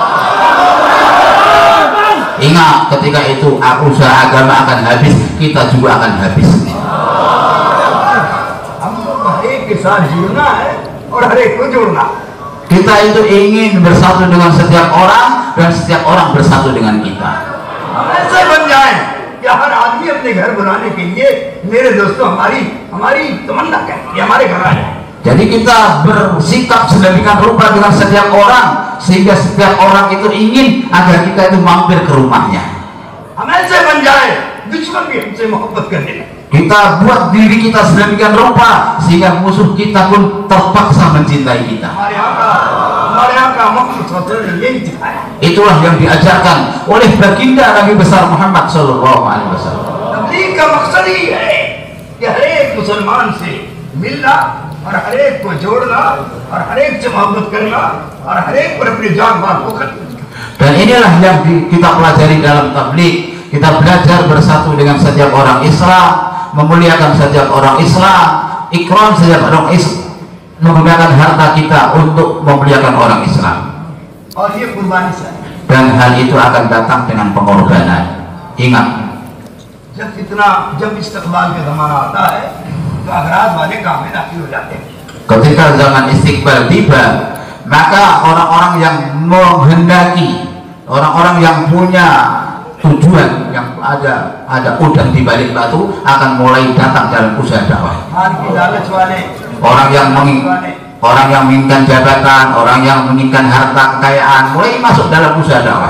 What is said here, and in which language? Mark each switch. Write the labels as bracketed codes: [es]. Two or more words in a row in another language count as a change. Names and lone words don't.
[id] Ingat, ketika itu usaha agama akan habis, kita juga akan habis. [hi] साथ जुड़ना है और हर एक को जोड़ना। [id] Kita itu ingin bersatu dengan setiap orang dan setiap orang bersatu dengan kita. [hi] हम ऐसे बन जाएं कि हर आदमी अपने घर बनाने के लिए, मेरे दोस्तों, हमारी तमन्ना करें कि हमारे घर आ जाए। [id] Jadi kita bersikap sedemikian rupa dengan setiap orang sehingga setiap orang itu ingin agar kita itu mampir ke rumahnya. [hi] हम ऐसे बन जाए दुश्मन भी हमसे मोहब्बत करने लगे। [id] Kita buat diri kita sedemikian rupa sehingga musuh kita pun terpaksa mencintai kita. [hi] हमारे यहाँ का मकसद सबसे यही सिखाया। [id] Itulah yang diajarkan oleh baginda Nabi besar Muhammad [ar] صلى الله عليه وسلم. [hi] तबलीग का मकसद ही है कि हर एक मुसलमान से मिलना और हर एक को जोड़ना और हर एक से मोहब्बत करना और हर एक पर अपनी जान माल को करना। [id] Dan inilah yang kita pelajari dalam tabligh. Kita belajar bersatu dengan setiap orang Islam, memuliakan setiap orang Islam, ikram setiap orang Islam, menggunakan harta kita untuk memuliakan orang Islam. [hi] और ये कुर्बानी से [id] Dan hal itu akan datang dengan pengorbanan. Ingat, [hi] जब इस्तकबाल का जमाना आता है तो अगराज वाले काम में दाखिल हो जाते हैं। [id] ketika zaman istiqbal tiba, maka orang-orang yang menghendaki, orang-orang yang punya tujuan, yang ada udang di balik batu akan mulai datang dalam usaha dakwah. Orang yang menginginkan jabatan, orang yang menginginkan harta kekayaan mulai masuk dalam usaha dakwah.